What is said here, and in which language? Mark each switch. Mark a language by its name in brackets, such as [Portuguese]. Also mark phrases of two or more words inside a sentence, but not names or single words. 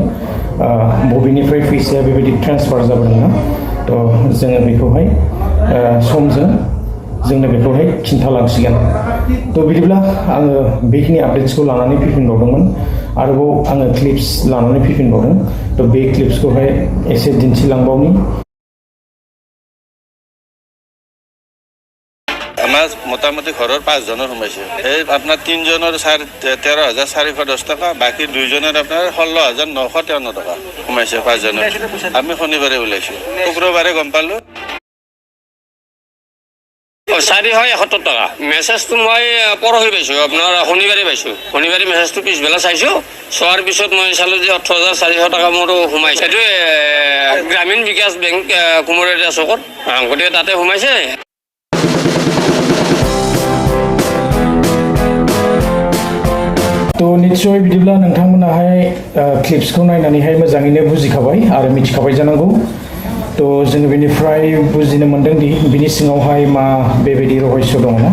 [Bodo] बबेनिफ्राय फैसाया बेबायदि ट्रेन्सफार जाबोदोंना थ' जोङो बेखौहाय समजों जोंनो बेखौहाय खिन्थालांसिगोन। थ' बिदिब्ला आङो बेखिनि आपडेट्सखौ लानानै फैफिनबावदोंमोन। आरोबाव आङो क्लिप्स लानानै फैफिनबावदों। थ' बे क्लिप्सखौहाय एसे दिन्थिलांबावनि। [Assamese] আমাৰ মোটামুটি ঘৰৰ 5জনৰ সোমাইছে। এই আপোনাৰ 3জনৰ 13,410 টকা, বাকী 2জনৰ আপোনাৰ 16,953 টকা সোমাইছে 5জনৰ। আমি শনিবাৰে ওলাইছোঁ, শুক্ৰবাৰে গম পালোঁ 471 টকা। মেছেজটো মই পৰহি পাইছোঁ, আপোনাৰ শনিবাৰে পাইছোঁ। শনিবাৰে মেছেজটো পিছবেলা চাইছোঁ, চোৱাৰ পিছত মই চালোঁ যে 18,400 টকা মোৰো সোমাইছে। এইটো গ্ৰামীণ বিকাশ বেংক কুমৰীয়া চকত, গতিকে তাতে সোমাইছে। [Bodo] थ' निस्सय बिदिब्ला नोंथांमोनाहाय क्लिप्सखौ नायनानैहाय मोजाङैनो बुजिखाबाय आरो मिथिखाबाय जानांगौ। थ' जोङो बेनिफ्राय बुजिनो मोन्दों दि बिनि सिङावहाय मा बेबायदि रहस्य दङ ना।